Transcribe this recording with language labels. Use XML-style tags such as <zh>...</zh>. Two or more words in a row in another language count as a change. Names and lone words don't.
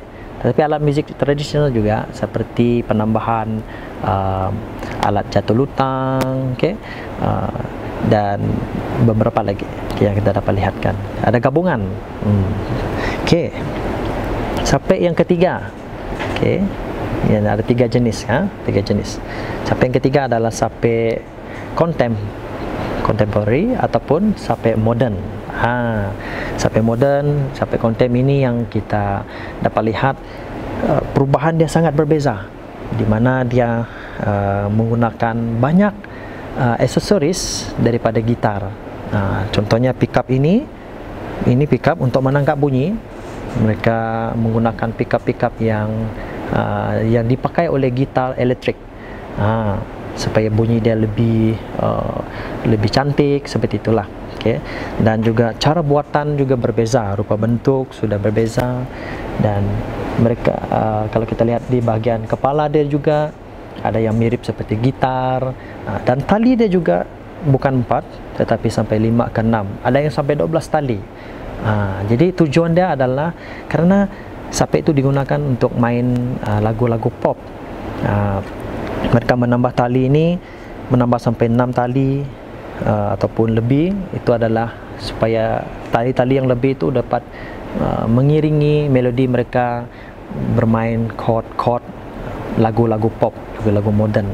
<ms>Tetapi alat muzik tradisional juga seperti penambahan alat jatuh lutang, okay, dan beberapa lagi yang kita dapat lihatkan. Ada gabungan. Okay. Sape yang ketiga, okay, yang ada 3 jenis, 3 jenis. Sape yang ketiga adalah sape contemporary ataupun sape modern. Sape modern, sape contem ini yang kita dapat lihat perubahan dia sangat berbeza, di mana dia menggunakan banyak aksesoris daripada gitar. Contohnya pickup ini pickup untuk menangkap bunyi. Mereka menggunakan pickup yang dipakai oleh gitar elektrik, supaya bunyi dia lebih cantik, seperti itulah. Okay. Dan juga cara buatan juga berbeza, rupa bentuk sudah berbeza, dan mereka kalau kita lihat di bagian kepala dia juga ada yang mirip seperti gitar, dan tali dia juga bukan 4 tetapi sampai 5 ke 6, ada yang sampai 12 tali. Jadi tujuan dia adalah karena Sape itu digunakan untuk main lagu-lagu pop. Mereka menambah tali ini, menambah sampai 6 tali ataupun lebih. Itu adalah supaya tali-tali yang lebih itu dapat mengiringi melodi mereka bermain chord lagu-lagu pop, lagu-lagu modern.</ms>